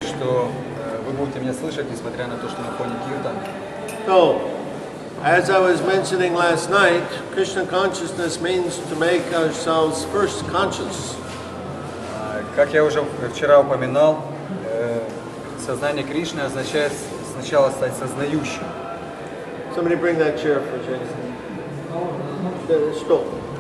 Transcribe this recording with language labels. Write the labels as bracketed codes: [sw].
[ru] что вы будете меня слышать, несмотря на то, что на фоне киртан. [en] So, as I was mentioning last night, Krishna consciousness means to make ourselves first conscious. [ru] Как я уже вчера упоминал, сознание Кришны означает сначала стать сознающим. [en] Somebody bring that chair for Jason. Stool.